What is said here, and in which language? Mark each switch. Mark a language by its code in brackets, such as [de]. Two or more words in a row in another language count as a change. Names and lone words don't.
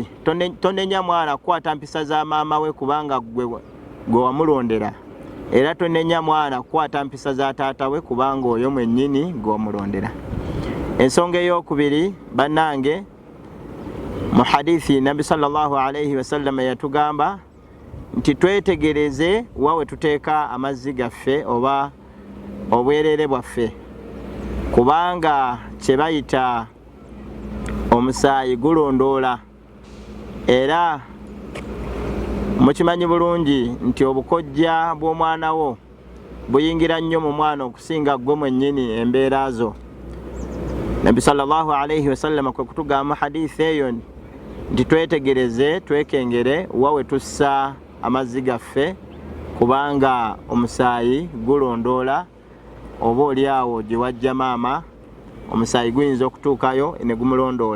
[lg] Tonenya mwana kukwata mpisa za maama we kubanga gwe wamulondera. Era tonenya mwana kukwata mpisa za taata we kubanga oyo mwennyini gw'omulondera. Ensonga ey'okubiri, bannange, mu hadithi Nabi [ar] صلى الله عليه وسلم [lg] yatugamba nti twetegereze wa we tuteeka amazzi gaffe oba obwereere bwaffe, kubanga kye bayita omusaayi gulondoola. Era mukimanyi bulungi nti obukojja bw'omwana wo buyingira nnyo mu mwana okusinga gwe mwennyini embeera zo. Nabi [ar] صلى الله عليه وسلم [lg] kwe kutugamba hadithi eyo nti twetegereze, twekengere wa we tussa amazzi gaffe, kubanga omusaayi gulondoola. Oba oli awo gye wajja maama, omusaayi guyinza okutuukayo ne gumulondoola.